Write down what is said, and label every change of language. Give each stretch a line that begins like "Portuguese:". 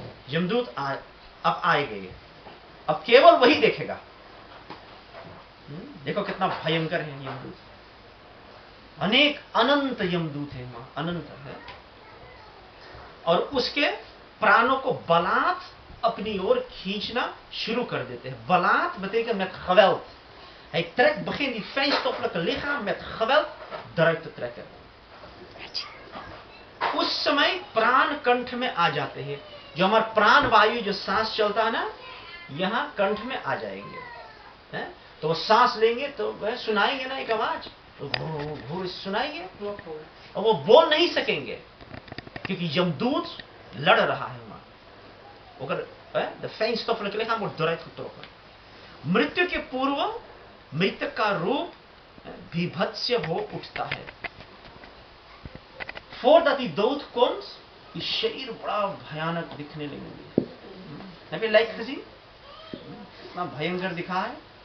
Hindi: यमदूत अब आएंगे, अब केवल वही देखेगा। देखो कितना भयंकर है यमदूत। अनेक अनंत यमदूत है वहां, अनंत है, और उसके प्राणों को बलात् अपनी ओर खींचना शुरू कर देते हैं।
Dutch: Balaat betekent met geweld. Hij begint die vijandstoffelijke lichaam met geweld eruit te trekken.
Hindi: उस समय प्राण कंठ में आ जाते हैं। जो हमारा प्राण वायु जो सांस चलता है ना, यहां कंठ में आ जाएंगे, है? तो वो सांस लेंगे तो वह सुनाएंगे ना एक आवाज, तो सुनाएंगे, और वो बोल नहीं सकेंगे क्योंकि यमदूत लड़ रहा है वहां।
Dutch: अगर de fijnstoffelijke lichaam wordt eruit getrokken.
Hindi: मृत्यु के पूर्व मृतक का रूप बीभत्स्य हो उठता है।
Dutch: Voordat die dood komt, is
Hindi: शरीर बड़ा भयानक दिखने लगेंगे।
Dutch: heb je lijk gezien?
Hindi: इतना भयंकर दिखा है।